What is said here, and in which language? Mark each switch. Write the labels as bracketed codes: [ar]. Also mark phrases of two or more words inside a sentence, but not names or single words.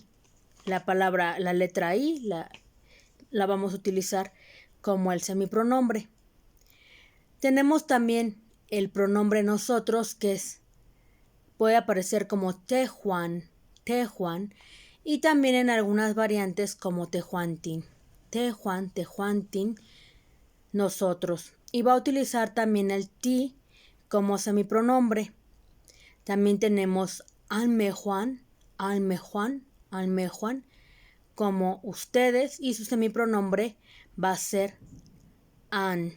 [es] La letra I la vamos a utilizar como el semipronombre. Tenemos también el pronombre nosotros, que puede aparecer como [nah] tehuan, tehuan, [es] y también en algunas variantes como [nah] tehuantin, tehuan, tehuantin, [es] nosotros. Y va a utilizar también el ti como semipronombre. También tenemos [nah] almejuan, almejuan, almejuan, [es] como ustedes, y su semipronombre va a ser an.